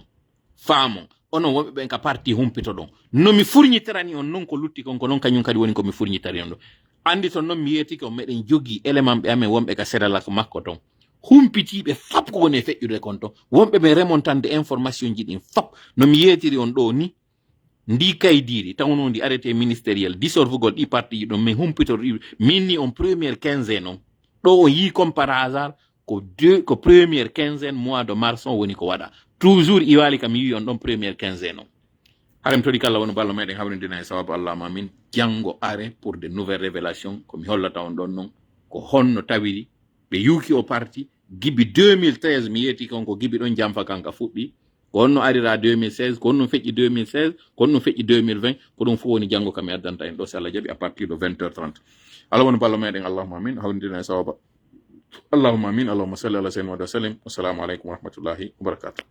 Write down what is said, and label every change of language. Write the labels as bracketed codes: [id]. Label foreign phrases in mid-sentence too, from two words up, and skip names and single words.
[ff] faamon onon wonɓe ɓen ka parti humpito ɗon no mi furñitirani on non ko lutti kon ko non kañum kadi woni ko mi furñitari on ɗo andi ton noon mi yetiki on meɗen jogii élément ɓe amen wonɓe ka Sédalak makko ton humpitiɓe fap ko woni e feƴƴude kon ton wonɓe ɓe remontande information ji ɗin fap no mi yetiri on ɗo ni ndi kaydiri tawno ndi [fr] arrêté ministériel [ff] dissolvugol ɗi parti ji ɗon min humpitor minni on [fr] première quinzaine [ff] on ɗo on yi [fr] comme par hasard [ff] ko [fr] première quinzaine mois de mars [ff] on woni ko waɗa toujours iwali kam yi on ɗon [fr] première quinzaine [ff] on harem toɗi kala wono ballo meɗen hawrindina e sababu allahma min janngo are [fr] pour de nouvelles révélations [ff] komi hollata on ɗon noon ko honno tawiri ɓe yuki o parti gibi 2013 mi yeti kon ko gibi ɗon jamfa kanka fuɗɗi ko honno arira 2016 ko honno feƴƴi 2016 ko honno feƴƴi 2020 ko ɗum fof woni janngo kam e addanta en ɗo so Allah jaɓi [fr] à partir de 20h30 [ff] ala wono ballo meɗen [ar] اللهم آمين [ff] hawrindina e sawaba [ar] اللهم آمين اللهم صل على سيدنا وسلم السلام عليكم ورحمة الله وبركاته